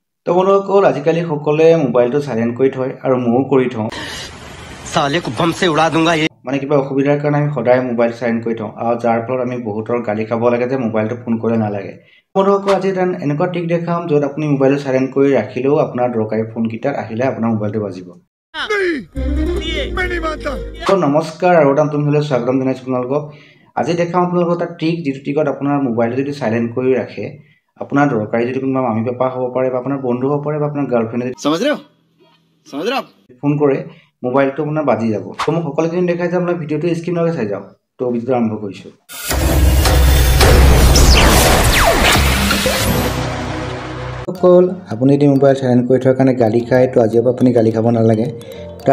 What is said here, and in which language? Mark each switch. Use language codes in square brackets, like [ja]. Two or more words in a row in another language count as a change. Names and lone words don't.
[as] তো বন্ধুসকল আজিকালি সকলোৱে মোবাইলটো সাইলেন্ট কৰি থয় আৰু ময়ো কৰি থওঁ [hi] साले को बम से उड़ा दूंगा ये [as] মানে কিবা অসুবিধাৰ কাৰণে আমি সদায় মোবাইল সাইলেন্ট কৰি থওঁ আৰু যাৰ ফলত আমি বহুতৰ গালি খাব লাগে যে মোবাইলটো ফোন কৰিলে নালাগে বন্ধুসকল আজি এনেকুৱা ট্ৰিক দেখাম য'ত আপুনি মোবাইলটো সাইলেন্ট কৰি ৰাখিলেও আপোনাৰ দৰকাৰী ফোন কিটাত আহিলে আপোনাৰ মোবাইলটো বাজিব তো নমস্কাৰ আৰু এটা নতুন ভিডিঅ'লৈ স্বাগতম জনাইছোঁ আপোনালোকক আজি দেখাম আপোনালোকক এটা ট্ৰিক যিটো ট্ৰিকত আপোনাৰ মোবাইলটো যদি সাইলেন্ট কৰি ৰাখে আপোনাৰ দৰকাৰী যদি কোনোবা মামী পাপা হ'ব পাৰে বা আপোনাৰ বন্ধু হ'ব পাৰে বা আপোনাৰ গাৰ্লফ্ৰেণ্ডে [hi] समझ रहे हो [as] ফোন কৰে মোবাইলটো আপোনাৰ বাজি যাব তো মোক সকলোখিনি দেখাই যাম মই ভিডিঅ'টো স্ক্ৰীনলৈকে চাই যাওক তো ভিডিঅ'টো আৰম্ভ কৰিছোঁ সকল আপুনি যদি মোবাইল সাইলেন্ট কৰি থোৱাৰ কাৰণে গালি খায় তো আজিৰ পৰা আপুনি গালি খাব নালাগে তাৰ